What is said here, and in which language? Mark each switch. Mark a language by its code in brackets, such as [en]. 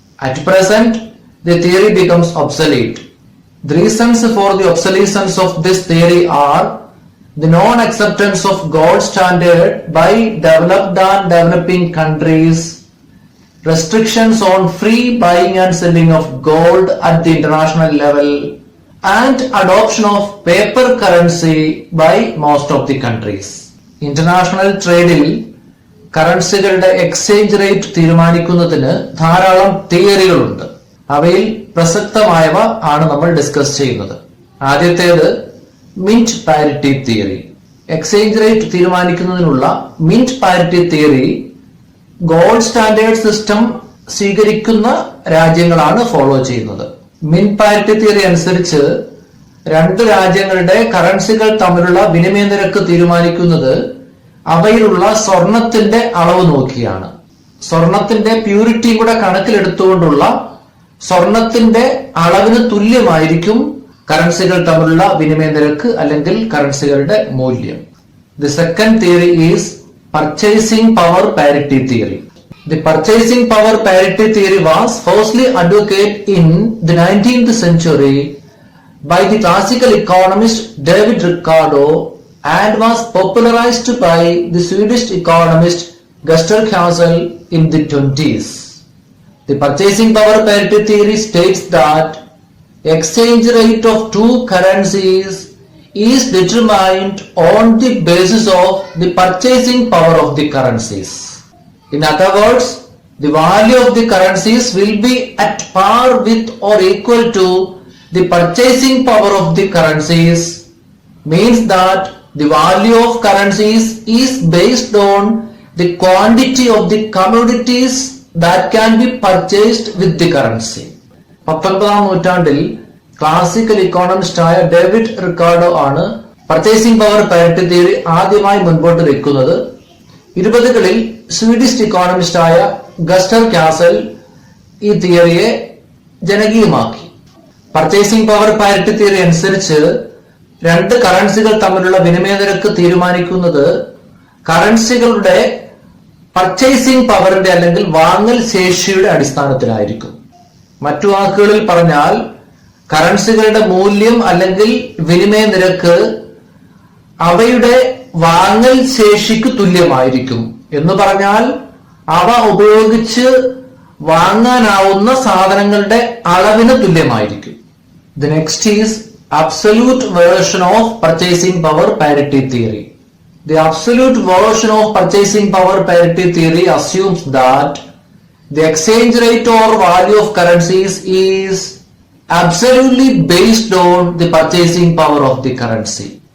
[en] At present, the theory becomes obsolete. The reasons for the obsolescence of this theory are the non-acceptance of gold standard by developed and developing countries, restrictions on free buying and selling of gold at the international level, and adoption of paper currency by most of the countries. [ml] International ട്രേഡിൽ കറൻസികളുടെ exchange rate തീരുമാനിക്കുന്നതിന് ധാരാളം തിയറികളുണ്ട്. അവയിൽ പ്രസക്തമായവ ആണ് നമ്മൾ discuss ചെയ്യുന്നത്. ആദ്യത്തേത് mint parity theory. Exchange rate തീരുമാനിക്കുന്നതിനുള്ള mint parity theory gold standard system സ്വീകരിക്കുന്ന രാജ്യങ്ങളാണ് follow ചെയ്യുന്നത്. മിന്റ് പാരിറ്റി തിയറി അനുസരിച്ച് രണ്ട് രാജ്യങ്ങളുടെ കറൻസികൾ തമ്മിലുള്ള വിനിമയ നിരക്ക് തീരുമാനിക്കുന്നത് അവയിലുള്ള സ്വർണത്തിന്റെ അളവ് നോക്കിയാണ്. സ്വർണത്തിന്റെ പ്യൂരിറ്റി കൂടെ കണക്കിലെടുത്തുകൊണ്ടുള്ള സ്വർണത്തിന്റെ അളവിന് തുല്യമായിരിക്കും കറൻസികൾ തമ്മിലുള്ള വിനിമയ നിരക്ക് അല്ലെങ്കിൽ കറൻസികളുടെ മൂല്യം. [en] The second theory is purchasing power parity theory. The purchasing power parity theory was firstly advocated in the 19th century by the classical economist David Ricardo and was popularized by the Swedish economist Gustav Cassel in the 20s. The purchasing power parity theory states that exchange rate of two currencies is determined on the basis of the purchasing power of the currencies. In other words, the value of the currencies will be at par with or equal to the purchasing power of the currencies, means that the value of currencies is based on the quantity of the commodities that can be purchased with the currency. [ml] 19ാം നൂറ്റാണ്ടിൽ classical economist ആയ David Ricardo ആണ് purchasing power parity theory ആദ്യമായി മുൻപോട്ട് വെക്കുന്നത്. 20കളിൽ Swedish economist ആയ ഗസ്റ്റവ് castle ഈ തിയറിയെ ജനകീയമാക്കി. Purchasing power parity theory അനുസരിച്ച് രണ്ട് കറൻസികൾ തമ്മിലുള്ള വിനിമയ നിരക്ക് തീരുമാനിക്കുന്നത് കറൻസികളുടെ പർച്ചേസിംഗ് പവറിന്റെ അല്ലെങ്കിൽ വാങ്ങൽ ശേഷിയുടെ അടിസ്ഥാനത്തിലായിരിക്കും. മറ്റു വാക്കുകളിൽ പറഞ്ഞാൽ കറൻസികളുടെ മൂല്യം അല്ലെങ്കിൽ വിനിമയ നിരക്ക് അവയുടെ വാങ്ങൽ ശേഷിക്ക് തുല്യമായിരിക്കും. എന്ന് പറഞ്ഞാൽ അവ ഉപയോഗിച്ച് വാങ്ങാനാവുന്ന സാധനങ്ങളുടെ അളവിന് തുല്യമായിരിക്കും. [en] The next is absolute version of purchasing power parity theory. The absolute version of purchasing power parity theory assumes that the exchange rate or value of currencies is absolutely based on the purchasing power of the currency.